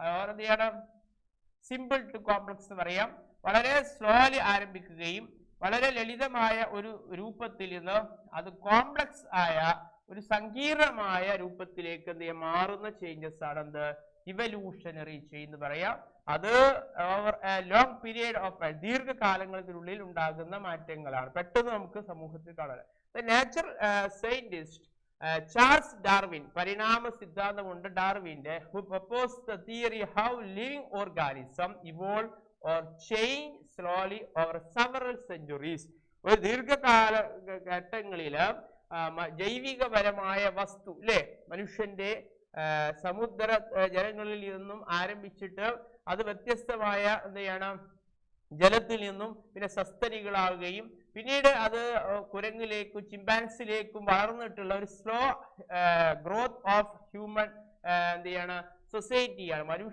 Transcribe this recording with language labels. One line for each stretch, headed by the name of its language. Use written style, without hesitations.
Malayalam: എന്ത് ചെയ്യണം simple to complex എന്ന് പറയാം. വളരെ സ്ലോലി ആരംഭിക്കുകയും വളരെ ലളിതമായ ഒരു രൂപത്തിൽ നിന്ന് അത് കോംപ്ലക്സ് ആയ ഒരു സങ്കീർണമായ രൂപത്തിലേക്ക് എന്ത് ചെയ്യാം മാറുന്ന ചേഞ്ചസ് ആണ് എന്ത് ഇവല്യൂഷണറി ചേഞ്ച് എന്ന് പറയാം. അത്
English: over a long period of
Malayalam: ദീർഘകാലങ്ങൾക്കുള്ളിൽ ഉണ്ടാകുന്ന മാറ്റങ്ങളാണ്. പെട്ടെന്ന് നമുക്ക് സമൂഹത്തിൽ കാണാൻ.
English: natural scientist Charles Darwin
Malayalam: പരിണാമ സിദ്ധാന്തമുണ്ട് ഡാർവിന്റെ,
English: who proposed the theory how living organism evolve or change slowly over several centuries.
Malayalam: ഒരു ദീർഘകാല ഘട്ടങ്ങളില് ജൈവികപരമായ വസ്തു അല്ലെ മനുഷ്യന്റെ സമുദ്ര ജലങ്ങളിൽ നിന്നും ആരംഭിച്ചിട്ട് അത് വ്യത്യസ്തമായ എന്ത് ചെയ്യണം ജലത്തിൽ നിന്നും പിന്നെ സസ്തനികളാവുകയും പിന്നീട് അത് കുരങ്ങിലേക്കും ചിമ്പാൻസിലേക്കും വളർന്നിട്ടുള്ള ഒരു സ്ലോ ഗ്രോത്ത് ഓഫ് ഹ്യൂമൻ എന്ത് ചെയ്യണം സൊസൈറ്റിയാണ്.